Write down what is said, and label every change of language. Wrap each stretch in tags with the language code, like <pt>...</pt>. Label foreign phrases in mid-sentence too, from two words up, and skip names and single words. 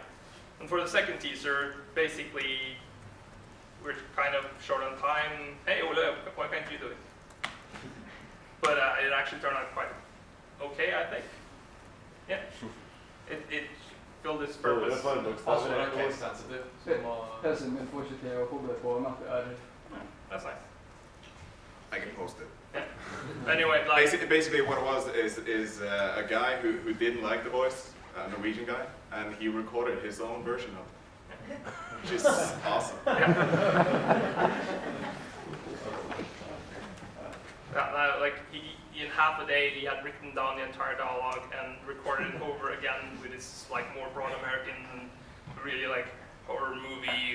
<en>And for the second teaser, basically, we're kind of short on time. Hey, Ole, why can't you do it? But it actually turned out quite okay, I think. Yeah. It filled its purpose.</en> <sv>Alltså, det är</sv> <en>case sensitive.</en> <no>Pressen min får ikke til å koble på at det er...</no> <en>That's nice. I can post it. Yeah. Anyway, like... Basically what it was is a guy who didn't like the voice, a Norwegian guy, and he recorded his own version of it, which is awesome. Like in half a day, he had written down the entire dialogue and recorded it over again with his like more broad American, really like horror movie.</en>